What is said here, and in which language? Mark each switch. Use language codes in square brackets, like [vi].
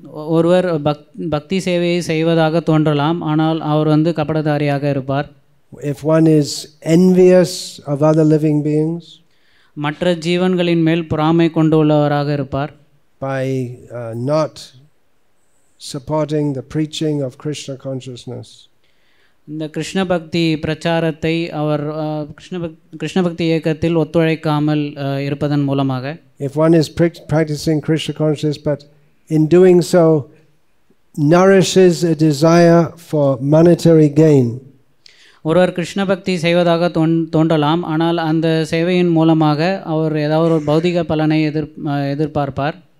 [ta] ஒருவர் பக்தி சேவையை செய்வதாக தோன்றலாம், ஆனால் அவர் கபடதாரியாக இருப்பார். [en] if one is envious of other living beings, [ta] மற்ற ஜீவன்களின் மேல் பொறாமை கொண்டுள்ளவராக இருப்பார். [en] by not supporting the preaching of Krishna consciousness, [ta] இந்த கிருஷ்ண பக்தி பிரச்சாரத்தை அவர் கிருஷ்ண பக்தி இயக்கத்தில் ஒத்துழைக்காமல் இருப்பதன் மூலமாக, [en] if one is practicing Krishna consciousness but in doing so nourishes a desire for monetary gain, [ta] ஒருவர் கிருஷ்ண பக்தி செய்வதாக தோன்றலாம், ஆனால் அந்த சேவையின் மூலமாக அவர் ஏதாவது ஒரு பௌதிக பலனை எதிர்பார்ப்பார்.